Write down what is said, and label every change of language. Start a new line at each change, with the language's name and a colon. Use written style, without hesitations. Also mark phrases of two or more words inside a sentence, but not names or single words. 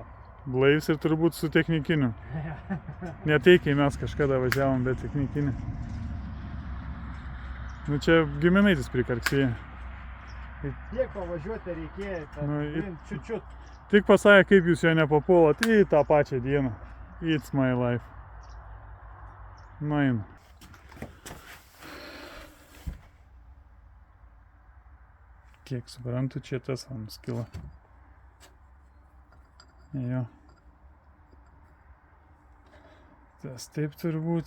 Lithuanian: Blaivs ir turbūt su technikiniu. Ne tai, kai mes kažkada važiavom, bet technikinį. Nu čia giminaitis prikarksėja. Tiek pavažiuoti reikėjo, čiut-čiut. Tik pasakė, kaip jūs jo nepapuolot į tą pačią dieną.
English: It's my life.
Lithuanian: Na, eina. Kiek suprantu, čia tas skila. Jo. Tas taip turbūt.